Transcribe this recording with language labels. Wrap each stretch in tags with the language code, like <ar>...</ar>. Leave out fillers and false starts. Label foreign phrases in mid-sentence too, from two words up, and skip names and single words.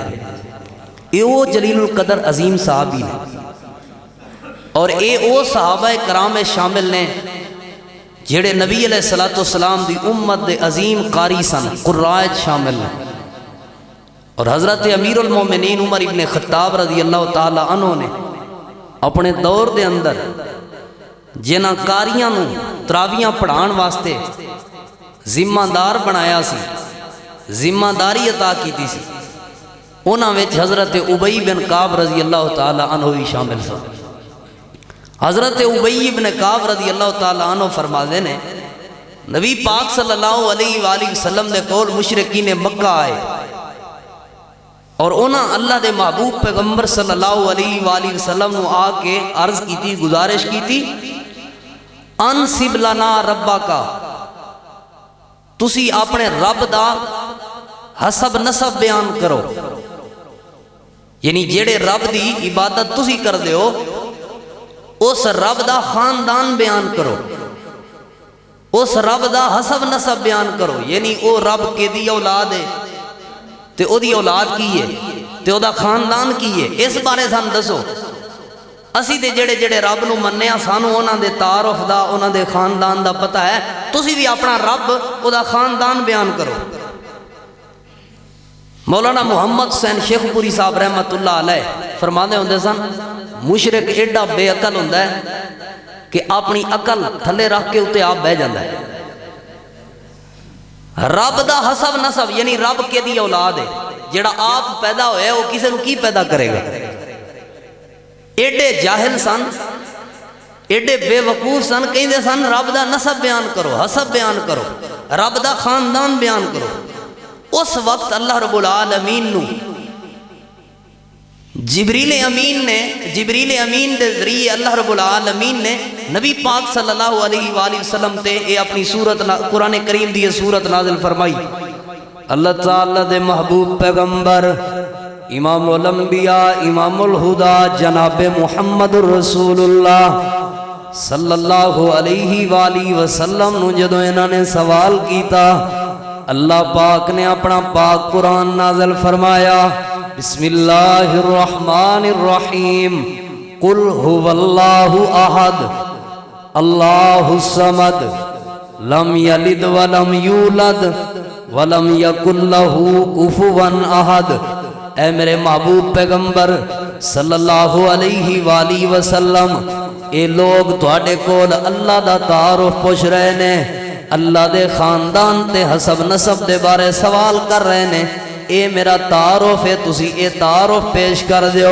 <pa>اے او جلیل القدر عظیم صحابی نے، اور اے او صحابہ کرام شامل نے جڑے نبی علیہ السلام دی امت دے عظیم قاری سن، قرائے شامل نے، اور حضرت امیر المومنین عمر ابن خطاب رضی اللہ تعالی عنہ نے اپنے دور دے اندر جنہاں قاریاں نو تراویاں پڑھان واسطے ذمہ دار بنایا سی، ذمہ داری عطا کیتی سی، انہاں وچ حضرت ابی بن کعب رضی اللہ تعالی عنہ بھی شامل سن۔ حضرت ابی بن کعب رضی اللہ تعالی عنہ فرماتے نے نبی پاک صلی اللہ علیہ وآلہ وسلم دے کول مشرکین مکہ آئے، اور انہاں اللہ دے محبوب پیغمبر صلی اللہ علیہ وآلہ وسلم نو آ کے عرض کیتی، گزارش کیتی،</pa> <ar>انسب لنا ربکا،</ar> <pa>تسی اپنے رب دا حسب نسب بیان کرو، یعنی جیڑے رب دی عبادت تسی کر دیو اس رب دا خاندان بیان کرو، اس رب دا حسب نسب بیان کرو، یعنی او رب کے دی اولاد ہے تے او دی اولاد کی ہے تے او دا خاندان کی ہے، اس بارے سان دسو، اسی تے جڑے جڑے رب نو مننے سانو انہاں دے تعارف دا انہاں دے خاندان دا پتہ ہے، تسی بھی اپنا رب او دا خاندان بیان کرو۔ مولانا محمد حسین شیخ پوری صاحب رحمت اللہ علیہ فرماندے ہوندے سن مشرک ایڈا بے عقل ہوندا ہے کہ اپنی عقل تھلے رکھ کے اتے آپ بہ جاندا ہے، رب دا حسب نسب یعنی رب کے دی اولاد ہے، جڑا آپ پیدا ہوئے وہ کسی نو کی پیدا کرے گا؟ ایڈے جاہل سن، ایڈے بے وقوف سن، کہندے سن رب دا نسب بیان کرو، حسب بیان کرو، رب دا خاندان بیان کرو۔ اس وقت اللہ رب العالمین نو جبریل امین دے ذریعے اللہ رب العالمین نے نبی پاک صلی اللہ علیہ وآلہ وسلم تے اے اپنی سورت قرآن کریم دی سورت نازل فرمائی۔ اللہ تعالیٰ دے محبوب پیغمبر امام الانبیاء امام الہدا جناب محمد رسول اللہ صلی اللہ علیہ وآلہ وسلم نو جدو انہوں نے سوال کیتا اللہ پاک نے اپنا پاک قرآن نازل فرمایا</pa> <ar>بسم اللہ الرحمن الرحیم قل هو اللہ احد اللہ الصمد لم یلد ولم یولد ولم یکن لہ کفوا احد۔</ar> <pa>اے میرے محبوب پیغمبر صلی اللہ علیہ وآلہ وسلم، اے لوگ تواڈے کول اللہ دا تعارف پوچھ رہے نے، اللہ دے خاندان تے حسب نسب دے بارے سوال کر رہے نے، اے میرا تعارف ہے، تسی اے تعارف پیش کر دیو۔</pa>